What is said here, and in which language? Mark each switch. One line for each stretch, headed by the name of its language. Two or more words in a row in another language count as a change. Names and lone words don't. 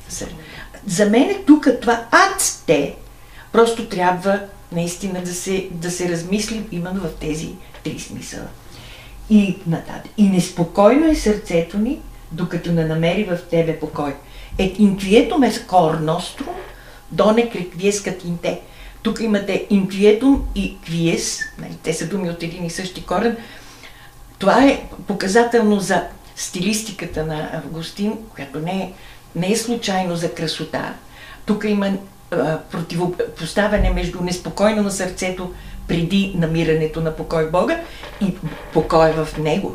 Bulgarian: За мен е тук това
Latin: ad te,
Bulgarian: просто трябва наистина да се размисли именно в тези три смисъла. И нататък. И неспокойно е сърцето ни, докато не намери в тебе покой.
Latin: Intuietum e cor nostrum, donec requiescat in te.
Bulgarian: Тук имате интуиетум и квиес, нали, те са думи от един и същи корен. Това е показателно за стилистиката на Августин, която не е случайно за красота. Тук има противопоставяне между неспокойно на сърцето преди намирането на покой в Бога и покой в Него.